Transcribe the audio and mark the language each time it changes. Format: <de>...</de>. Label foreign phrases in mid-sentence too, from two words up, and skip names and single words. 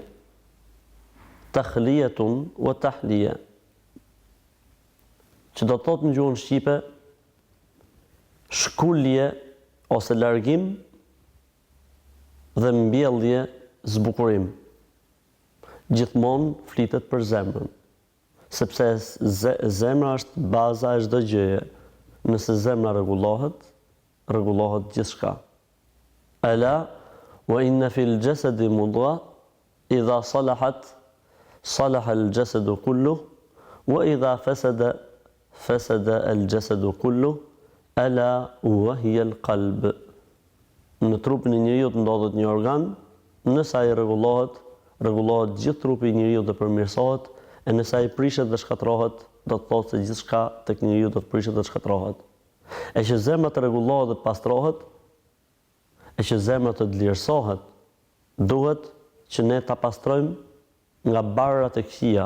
<ar>تخلية وتحلية,</ar> <sq>që do të thotë në gjuhën shqipe shkulje ose largim dhe mbjellje zbukurim. Gjithmonë flitet për zemrën, sepse zemra është baza e çdo gjëje. Nëse zemra rregullohet gjithçka.</sq> <ar>ألا وإن في الجسد مضغة إذا صلحت صلح الجسد كله وإذا فسد الجسد كله ألا وهي القلب.</ar> <sq>Në trupin e njeriu ndodhet një organ, nëse ai rregullohet gjithë trupi i njeriu dhe përmirësohet, e nëse ai prishet dhe shkatërrohet, do të thotë se gjithçka tek njeriu do të prishet dhe shkatërrohet. E që zemra të rregullohet dhe të pastrohet, e që zemra të dlirësohet, duhet që ne ta pastrojmë nga barrat e këqija.</sq>